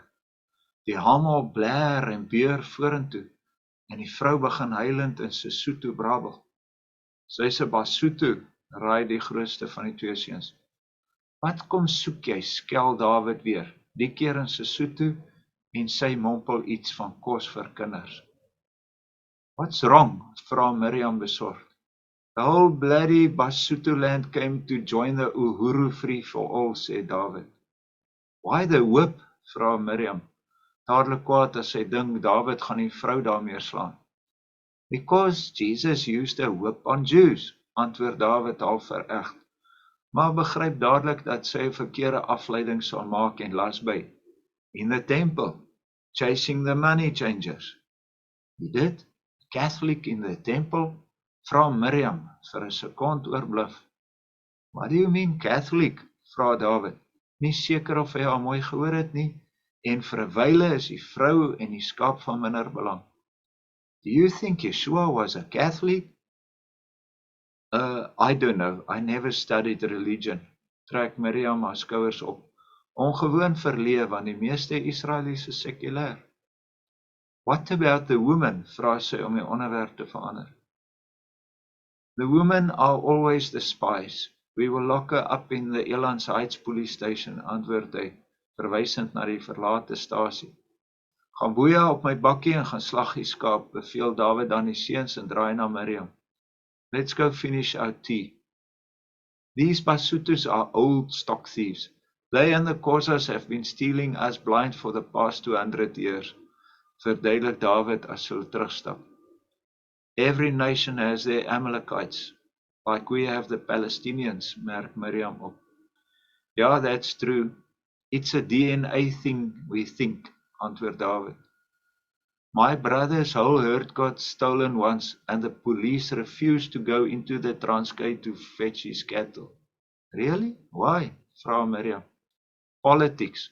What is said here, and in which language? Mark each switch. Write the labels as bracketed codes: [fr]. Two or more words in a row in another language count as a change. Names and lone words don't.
[af] Die hamel blær en beur vorentoe en die vrou begin huilend in Sesotho brabbel. Sy is 'n Basotho, raai die grootste van die 2 seuns. Wat kom soek jy, skel Dawid weer, die keer in Sesotho en sy mompel iets van kos vir kinders. [en] What's wrong? [af] Vra Miriam besorgd. [en] The whole bloody Basotho land came to join the Uhuru Free for All, [af] sê Dawid. [en] Why the whip? [af] Vra Miriam. Dadelik kwaad as sy dink Dawid gaan die vrou daarmee slaan. [en] Because Jesus used a whip on Jews, [af] antwoord Dawid half veregt, maar begryp dadelik dat sy 'n verkeerde afleiding sal maak en las by. [en] In the temple, chasing the money changers. [af] Wie dit? [en] Catholic in the temple? [af] Vra Miriam vir 'n sekond oorbluf. [en] What do you mean Catholic? [af] Vra Dawid. Nie seker of hy haar mooi gehoor het nie, en vir 'n wyle is die vrou en die skaap van minder belang. [en] Do you think Yeshua was a Catholic? I don't know. I never studied religion. [af] Trek Miriam haar skouers op. Ongewoon verleë, want die meeste Israelies is sekulêr. [en] What about the woman? [af] Vra sy om die onderwerp te verander. [en] The women are always the spies. We will lock her up in the Elands Heights police station, [af] antwoord hy, verwysend na die verlate stasie. Gaan boeie op my bakkie en gaan slag die skaap, beveel Dawid aan die seuns en draai na Miriam. [en] Let's go finish our tea. These Basutos are old stock thieves. They and the Khoisas have been stealing us blind for the past 200 years. [af] Verduidelik David as hulle terugstap. [en] Every nation has their Amalekites, like we have the Palestinians, [af] merk Miriam op. [en] Yeah, that's true. It's a DNA thing, we think, antwoord David. My brother's whole herd got stolen once, and the police refused to go into the Transkei to fetch his cattle. Really? Why? Vra Miriam. Politics.